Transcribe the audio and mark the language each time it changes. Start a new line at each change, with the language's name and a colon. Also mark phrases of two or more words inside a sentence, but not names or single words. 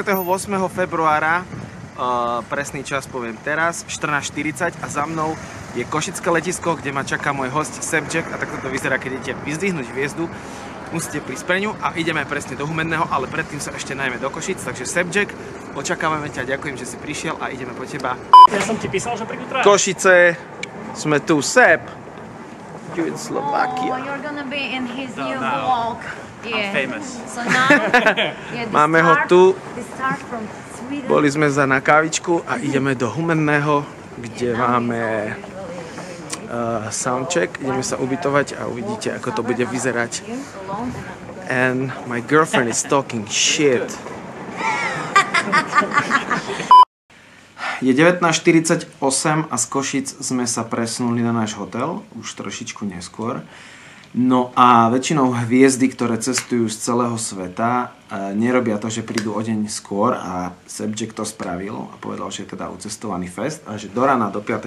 Slovak: februára, presný čas poviem teraz, 14:40 a za mnou je Košické letisko, kde ma čaká môj host Sebček a takto to vyzerá, keď idete vyzdvihnúť hviezdu. Musíte prísť pre ňu a ideme presne do Humenného, ale predtým sa ešte najmä do Košic, takže Sebček, očakávame ťa, ďakujem, že si prišiel a ideme po teba. Ja som ti písal, že prídu traja. Košice, sme tu,
English: Seb. You in Slovakia. Oh, you're gonna be in his new vlog. Yeah. Famous. So now, yeah,
Slovak: Máme ho tu. Boli Boli sme za na kávičku a ideme do Humenného, kde máme soundcheck. Ideme sa ubytovať a uvidíte, ako to bude vyzerať.
English: And my girlfriend is talking shit.
Slovak: Je 19:48 a z Košic sme sa presunuli na náš hotel, už trošičku neskôr. No a väčšinou hviezdy, ktoré cestujú z celého sveta, nerobia to, že prídu o deň skôr a Sebček to spravil a povedal, že je teda ucestovaný fest a že do rána do 5.